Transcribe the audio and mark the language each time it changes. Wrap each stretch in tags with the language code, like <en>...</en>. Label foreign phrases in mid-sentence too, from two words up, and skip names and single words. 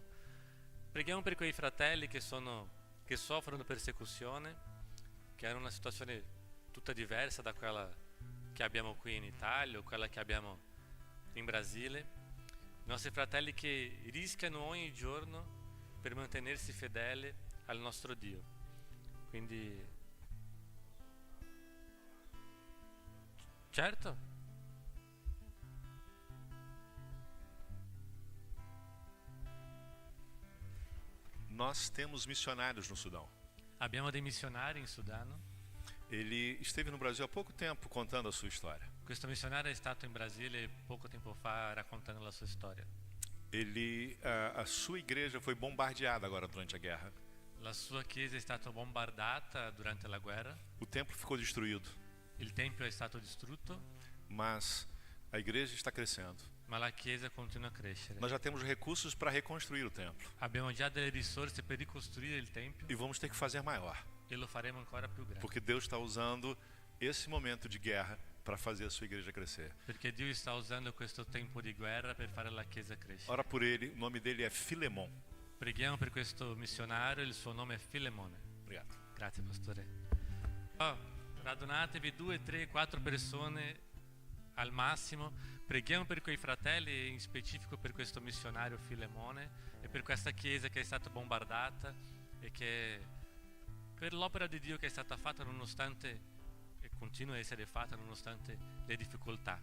<it>Preghiamo per quei fratelli che soffrono persecuzione, che hanno una situazione tutta diversa da quella che abbiamo qui in Italia o quella che abbiamo in Brasile. I nostri fratelli che rischiano ogni giorno per mantenersi fedeli al nostro Dio. Quindi, certo,</it> <pt>Nós temos missionários no Sudão.</pt> <it>abbiamo dei missionari in Sudano.</it> <pt>Ele esteve no Brasil há pouco tempo contando a sua história.</pt> <it>Questo missionario è stato in Brasile poco tempo fa raccontando la sua storia.</it> <pt>A sua igreja foi bombardeada agora durante a guerra.</pt> <it>La sua chiesa è stata bombardata durante la guerra,</it> <pt>O templo ficou destruído,</pt> <it>il tempio è stato distrutto,</it> <pt>mas a igreja está crescendo.</pt> <it>ma la chiesa continua a crescere.</it> <pt>Nós já temos recursos para reconstruir o templo</pt> <it>Abbiamo già delle risorse per ricostruire il tempio</it> <pt>e vamos ter que fazer maior,</pt> <it>e lo faremo ancora più grande.</it> <pt>porque Deus está usando esse momento de guerra para fazer a sua igreja crescer.</pt> <it>Perché Dio sta usando questo tempo di guerra per fare la chiesa crescere.</it> <pt>Ora por ele, o nome dele é Filemon.</pt> <it>Preghiamo per questo missionario, il suo nome è Filemone.</it> <pt>Obrigado.</pt> <it>Grazie pastore. Radunatevi 2, 3, 4 persone al massimo. Preghiamo per quei fratelli, in specifico per questo missionario Filemone e per questa chiesa che è stata bombardata e che per l'opera di Dio che è stata fatta nonostante e continua a essere fatta nonostante le difficoltà.</it>